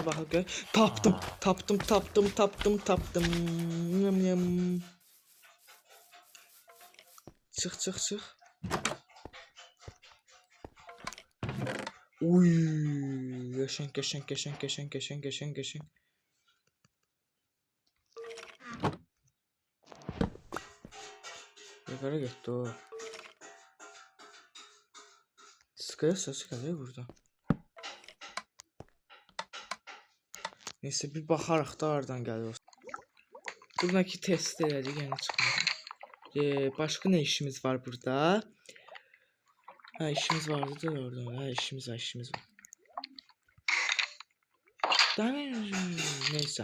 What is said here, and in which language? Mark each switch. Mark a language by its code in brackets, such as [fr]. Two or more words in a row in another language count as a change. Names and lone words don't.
[az] Baxaq gör. Tapdım. Yum yum. Çıx. Uy, qəşəng. [tr] Yukarı gitti o. Sıkaya sesi geliyor burada. [az] Neyse bir baxaraq da oradan gəlir. Buradaki test elədik, yəni çıxmadı. Başqa nə işimiz var burada? Ha, işimiz vardı da orada. Ha, işimiz var. Neyse.